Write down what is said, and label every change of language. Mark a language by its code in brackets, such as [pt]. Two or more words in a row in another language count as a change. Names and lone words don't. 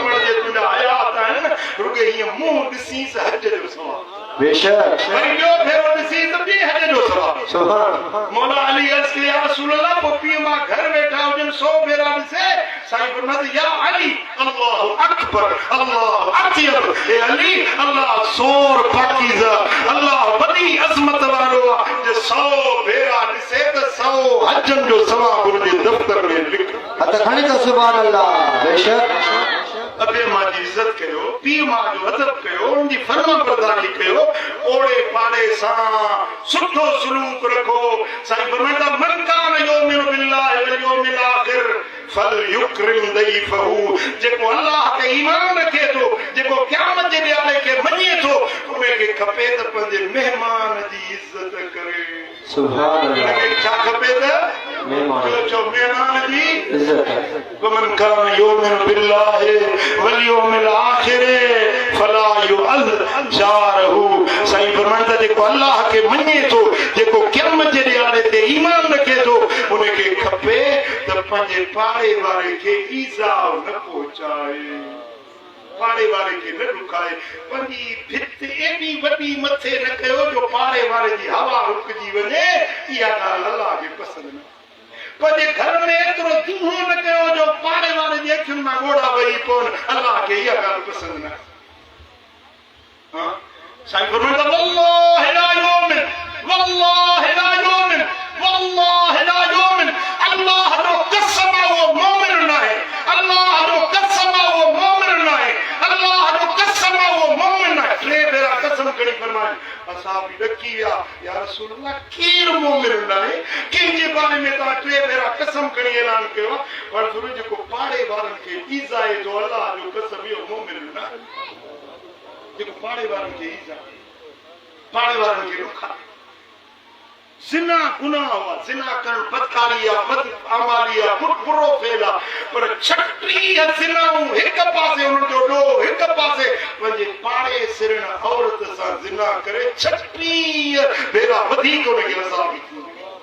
[sd] जे तुंहिंजा आयात आहिनि रुगे हीअं मुंहुं ॾिसी हज जो सवाब बेशक वरी ॿियो भेरो ॾिसी त ॿी हज जो सवाब सुभान मौला अली अर्ज़ कई [ar] يا رسول الله [sd] पोइ पीउ मां घर वेठा हुजनि 100 भेरा ॾिसे साईं फरमाते [ar] يا علي الله أكبر الله أطيب [sd] ए अली अल्लाह सोर पाकीज़ा अल्लाह वॾी अज़मत वारो आहे जे 100 भेरा ॾिसे त 100 हजनि जो सवाब उनजे दफ़्तर में लिख हथ खणी त [ar] سبحان الله [sd] बेशक अबे मां जी इज्जत कयो पीउ मां जो अदब कयो उनजी फर्मा बरदारी कयो ओड़े पाड़े सां सुठो सलूक रखो साईं फरमाईंदा [ar] من كان يؤمن بالله واليوم الآخر فليكرم ضيفه [sd] जेको अल्लाह के ईमान रखे थो जेको क़यामत जे ॾियारे खे मञे थो उनखे खपे त पंहिंजे महिमान जी इज्जत करे [ar] سبحان الله [sd] उनखे छा खपे त मेहमान जो मेहमान जी इज्जत [ar] ومن كان يؤمن بالله واليوم الآخر فلا يؤذ جاره [sd] साईं फरमाईंदा जेको अल्लाह खे मञे थो जेको क़यामत जे ॾियारे ते ईमान रखे थो उनखे खपे त पंहिंजे पाड़े वारे खे ईज़ा न पहुचाए पाड़े वारे खे न ॾुखाए पंहिंजी भित एॾी वॾी मथे न कयो जो पाड़े वारे जी हवा रुकिजी वञे इहा ॻाल्हि अल्लाह खे पसंदि न पंहिंजे घर में एतिरो दूहो न कयो जो पाड़े वारे जी अखियुनि मां ॻोड़ा वही पवनि अल्लाह खे इहा ॻाल्हि पसंदि न साईं फरमाईंदा [ar] والله لا يؤمن والله لا يؤمن والله لا يؤمن [sd] वल्लाहि ला युमिन अल्लाह जो कसम वो मोमिन न आहे अल्लाह जो कसम वो मोमिन न आहे अल्लाह जो कसम वो मोमिन न आहे टे भेरा कसम खणी फरमाए असां बि ॾकी विया [ar] يا رسول الله [sd] केरु मोमिन न आहे कंहिंजे बारे में तव्हां टे भेरा कसम खणी ऐलान कयो पर जेको पाड़े वारनि खे ईज़ाए जो अल्लाह जो कसम इहो मोमिन न आहे जेको पाड़े वारनि खे ईज़ा पाड़े वारनि खे ॾुखा ज़िना गुनाह हुआ ज़िना करणु बदकारी आहे बद अमाली आहे बुरो फेल आहे पर 36 ज़िनाऊं हिक पासे उनजो ॾोह हिक पासे पंहिंजे पाड़े सिरण औरत सां ज़िना करे 36 भेरा वधीक उनखे अज़ाब थींदी